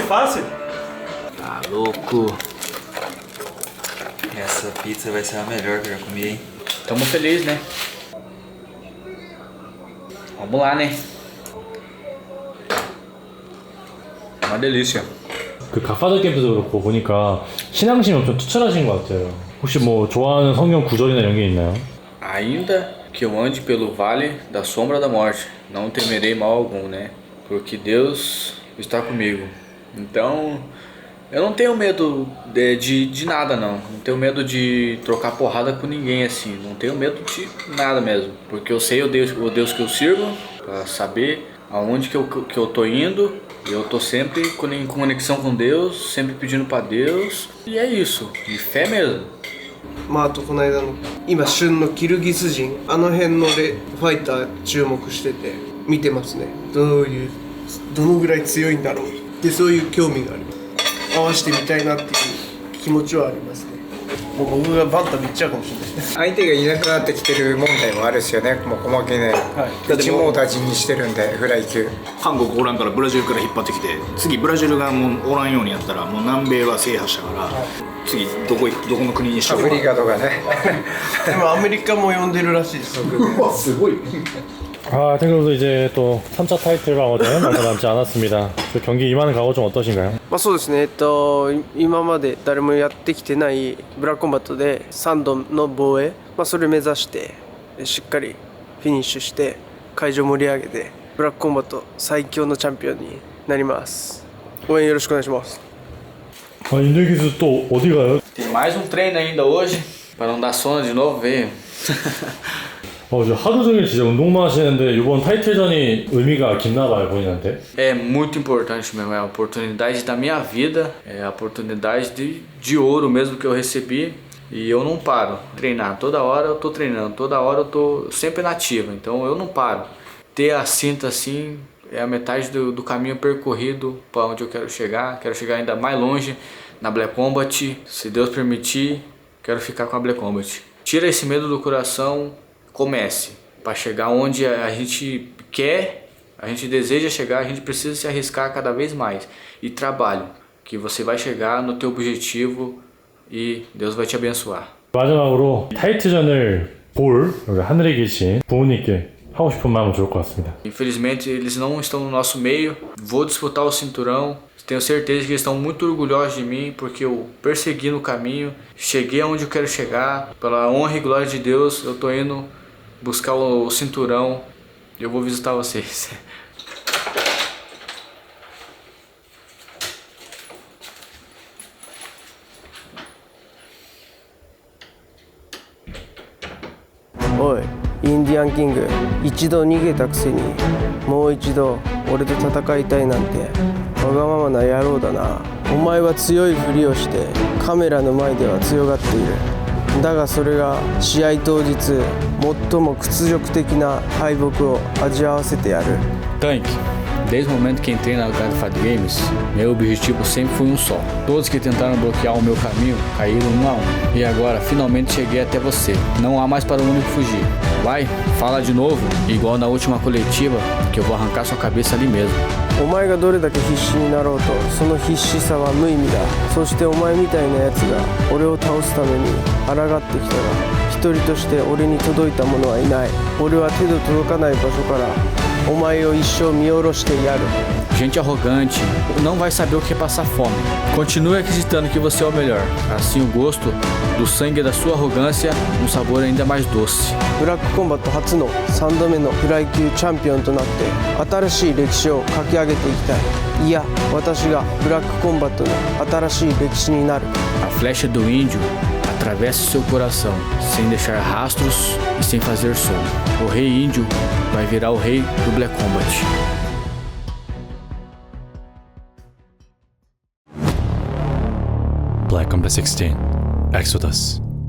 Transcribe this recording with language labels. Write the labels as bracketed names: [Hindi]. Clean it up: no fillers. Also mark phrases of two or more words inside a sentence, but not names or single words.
[Portuguese] Tá louco. Essa pizza vai ser a melhor que eu já comi, hein? Tamo feliz, né? Vamos lá, né? Uma delícia. [Korean] 그 갓파더 캠프도 그렇고 보니까 신앙심이 엄청 투철하신 것 같아요. 혹시 뭐 좋아하는 성경 구절이나 이런 게 있나요? [Portuguese] Ainda que eu ande pelo vale da sombra da morte, não temerei mal algum, né? Porque Deus está comigo. Então, eu não tenho medo de nada, não. Não tenho medo de trocar porrada com ninguém, assim. Não tenho medo de nada mesmo. Porque eu sei o Deus que eu sirvo, pra saber aonde que eu tô indo. Eu tô sempre em conexão com Deus, sempre pedindo pra Deus. E é isso, de fé mesmo. [Japanese] まああとこの間の今旬のキルギス人あの辺のファイター注目してて見てますね。どのぐらい強いんだろうってそういう興味があります。合わせてみたいなっていう気持ちはありますね。もう僕がバンタ見っちゃうかもしれない。相手がいなくなってきてる問題もあるですよね。もう細けね、一網打尽にしてるんでフライ級。韓国おらんからブラジルから引っ張ってきて、次ブラジルがもうおらんようにやったらもう南米は制覇したから、次どこの国にしようか。アフリカとかね。でもアメリカも呼んでるらしいです。すごい。 [Korean] 아, 탱크로도 이제 또 3차 타이틀방어전 얼마 남지 않았습니다. 그 경기 임하는 각오 좀 어떠신가요? [Japanese] まあそうですね。今まで誰もやってきてないブラックコンバットで3度の防衛、それを目指してしっかりフィニッシュして会場盛り上げてブラックコンバット最強のチャンピオンになります。応援よろしくお願いします。 [Korean] 아, 인들기수 또 어디 가요? [Portuguese] Tem mais um treino ainda hoje, para não dar sono de novo, veio. [Korean] 이제 하루 종일 진짜 운동만 하시는데 이번 타이틀전이 의미가 깊나봐요, 본인한테? [Portuguese] É muito importante mesmo, é a oportunidade da minha vida, é a oportunidade de ouro mesmo que eu recebi. E eu não paro, treinar, toda hora eu tô treinando, toda hora eu tô sempre nativa, então eu não paro. Ter a cinta assim é a metade do caminho percorrido para onde eu quero chegar ainda mais longe na Black Combat, se Deus permitir, quero ficar com a Black Combat. Tira esse medo do coração, comece, para chegar onde a gente quer, a gente deseja chegar, a gente precisa se arriscar cada vez mais e trabalho, que você vai chegar no teu objetivo e Deus vai te abençoar. [Korean] 마지막으로 타이틀전을 볼 하늘에 계신 부모님께 하고 싶은 마음은 좋을 것 같습니다. [Portuguese] Infelizmente eles não estão no nosso meio. Vou disputar o cinturão. Tenho certeza que eles estão muito orgulhosos de mim porque eu persegui no caminho, cheguei aonde eu quero chegar. Pela honra e glória de Deus, eu tô indo buscar o cinturão. Eu vou visitar vocês. Oi, [Japanese] インディアンキング、一度逃げたくせにもう一度俺と戦いたいなんてわがままな野郎だな。お前は強いふりをしてカメラの前では強がっている。だがそれが試合当日最も屈辱的な敗北を味わわせてやる。 [Portuguese] Tank, desde o momento que entrei na Grand Fight Games, meu objetivo sempre foi um só. Todos que tentaram bloquear o meu caminho caíram um a um. E agora, finalmente cheguei até você. Não há mais para onde fugir. Vai, fala de novo, igual na última coletiva, que eu vou arrancar sua cabeça ali mesmo. [Japanese] お前がどれだけ必死になろうとその必死さは無意味だ。そしてお前みたいなやつが俺を倒すために抗ってきたが一人として俺に届いた者はいない。俺は手の届かない場所からお前を一生見下ろしてやる。 [Portuguese] gente arrogante não vai saber o que é passar fome. Continue acreditando que você é o melhor. Assim o gosto do sangue da sua arrogância, um sabor ainda mais doce. [Japanese] ブラックコンバット初の3度目のフライ級チャンピオンとなって新しい歴史を書き上げていきたい。いや、私がブラックコンバットの新しい歴史になる。 [Portuguese] A flecha do índio atravessa o seu coração, sem deixar rastros e sem fazer som. O rei índio vai virar o rei do Black Combat. Black Combat 16, Exodus.